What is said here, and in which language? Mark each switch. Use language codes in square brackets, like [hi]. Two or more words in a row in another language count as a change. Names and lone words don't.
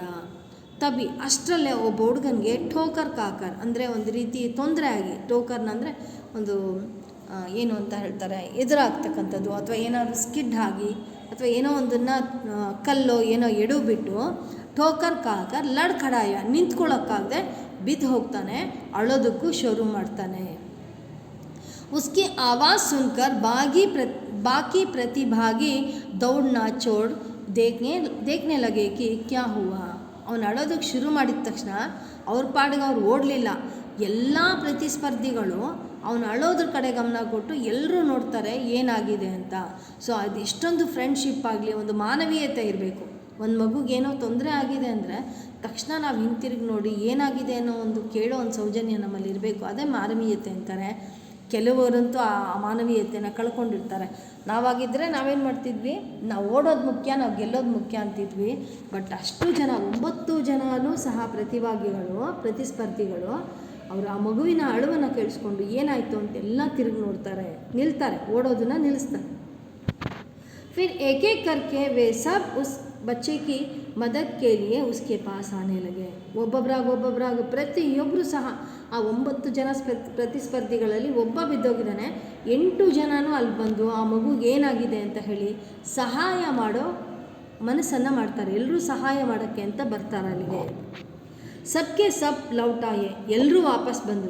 [kn] ತಬಿ ಅಷ್ಟರಲ್ಲೇ ಒಬ್ಬ ಹುಡುಗನಿಗೆ [hi] ठोकर खाकर [kn] ಅಂದರೆ ಒಂದು ರೀತಿ ತೊಂದರೆ ಆಗಿ, ಟೋಕರ್ನ ಅಂದರೆ ಒಂದು ಏನು ಅಂತ ಹೇಳ್ತಾರೆ, ಎದುರಾಗ್ತಕ್ಕಂಥದ್ದು, ಅಥವಾ ಏನಾದರೂ ಸ್ಕಿಡ್ ಆಗಿ, ಅಥವಾ ಏನೋ ಒಂದನ್ನು ಕಲ್ಲೋ ಏನೋ ಎಡು ಬಿಟ್ಟು [hi] ठोकर खाकर लड़खड़ाया [kn] ನಿಂತ್ಕೊಳ್ಳೋಕ್ಕಾಗದೆ ಬಿದ್ದು ಹೋಗ್ತಾನೆ, ಅಳೋದಕ್ಕೂ ಶುರು ಮಾಡ್ತಾನೆ. [hi] उसकी आवाज़ सुनकर बाकी प्रतिभागी दौड़ना छोड़ देखने लगे कि क्या हुआ. [kn] ಅವನು ಅಳೋದಕ್ಕೆ ಶುರು ಮಾಡಿದ ತಕ್ಷಣ ಅವ್ರ ಪಾಡಿಗೆ ಅವ್ರು ಓಡಲಿಲ್ಲ. ಎಲ್ಲ ಪ್ರತಿಸ್ಪರ್ಧಿಗಳು ಅವನು ಅಳೋದ್ರ ಕಡೆ ಗಮನ ಕೊಟ್ಟು ಎಲ್ಲರೂ ನೋಡ್ತಾರೆ ಏನಾಗಿದೆ ಅಂತ. ಸೊ ಅದು ಎಷ್ಟೊಂದು ಫ್ರೆಂಡ್ಶಿಪ್ ಆಗಲಿ, ಒಂದು ಮಾನವೀಯತೆ ಇರಬೇಕು. ಒಂದು ಮಗುಗೇನೋ ತೊಂದರೆ ಆಗಿದೆ ಅಂದರೆ ತಕ್ಷಣ ನಾವು ಹಿಂತಿರುಗಿ ನೋಡಿ ಏನಾಗಿದೆ ಅನ್ನೋ ಒಂದು ಕೇಳೋ ಒಂದು ಸೌಜನ್ಯ ನಮ್ಮಲ್ಲಿ ಇರಬೇಕು. ಅದೇ ಮಾನವೀಯತೆ ಅಂತಾರೆ. ಕೆಲವರಂತೂ ಆ ಮಾನವೀಯತೆನ ಕಳ್ಕೊಂಡಿರ್ತಾರೆ. ನಾವಾಗಿದ್ದರೆ ನಾವೇನು ಮಾಡ್ತಿದ್ವಿ, ನಾವು ಓಡೋದು ಮುಖ್ಯ, ನಾವು ಗೆಲ್ಲೋದು ಮುಖ್ಯ ಅಂತಿದ್ವಿ. ಬಟ್ ಅಷ್ಟು ಜನ 9 ಜನನೂ ಸಹ ಪ್ರತಿಸ್ಪರ್ಧಿಗಳು ಅವರು ಆ ಮಗುವಿನ ಅಳುವನ್ನು ಕೇಳಿಸ್ಕೊಂಡು ಏನಾಯಿತು ಅಂತೆಲ್ಲ ತಿರುಗಿ ನೋಡ್ತಾರೆ, ನಿಲ್ತಾರೆ, ಓಡೋದನ್ನು ನಿಲ್ಲಿಸ್ತಾರೆ. [hi] फिर एक एक करके वे सब उस बच्चे की मदद के लिए उसके पास आने लगे. [kn] ಒಬ್ಬೊಬ್ಬರಾಗಿ ಪ್ರತಿಯೊಬ್ಬರು ಸಹ ಆ 9 ಜನ ಪ್ರತಿಸ್ಪರ್ಧಿಗಳಲ್ಲಿ ಒಬ್ಬ ಬಿದ್ದೋಗಿದ್ದಾನೆ, 8 ಜನನೂ ಅಲ್ಲಿ ಬಂದು ಆ ಮಗುಗೆ ಏನಾಗಿದೆ ಅಂತ ಹೇಳಿ ಸಹಾಯ ಮಾಡೋ ಮನಸ್ಸನ್ನು ಮಾಡ್ತಾರೆ. ಎಲ್ಲರೂ ಸಹಾಯ ಮಾಡೋಕ್ಕೆ ಅಂತ ಬರ್ತಾರೆ ಅಲ್ಲಿಗೆ. [hi] सबके सब लौटाए, [kn] ಎಲ್ಲರೂ ವಾಪಸ್ ಬಂದರು.